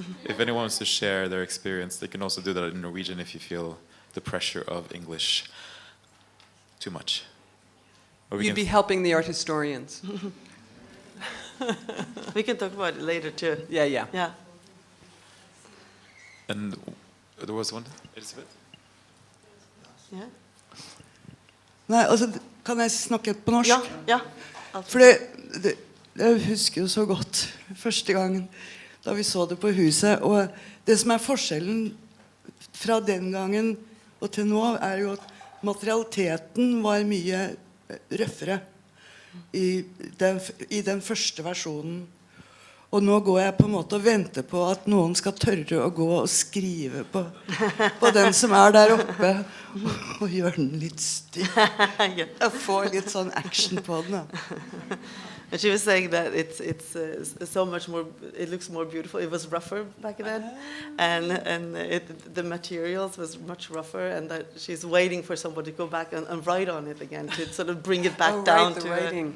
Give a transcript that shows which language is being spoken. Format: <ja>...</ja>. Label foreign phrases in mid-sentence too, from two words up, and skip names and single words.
<en>If anyone wants to share their experience, they can also do that in Norwegian if you feel the pressure of English too much. You'd be helping the art historians. We can talk about it later too. Yeah, yeah. Yeah. And there was one, Elisabeth? Yeah.</en> <no>Nei, altså, kan jeg snakke på norsk? Ja, ja. For jeg husker jo så godt første gangen da vi så det på huset, og det som forskjellen fra den gangen og til nå jo at materialiteten var mye røffere i den første versjonen. Og nå går jeg på en måte og venter på at noen skal tørre å gå og skrive på den som der oppe, og gjøre den litt stiv. Jeg får litt sånn action på den.</no> <en>And she was saying that it's so much more. It looks more beautiful. It was rougher back then, and the materials was much rougher, and that she's waiting for somebody to go back and write on it again to sort of bring it back down the to writing.</en>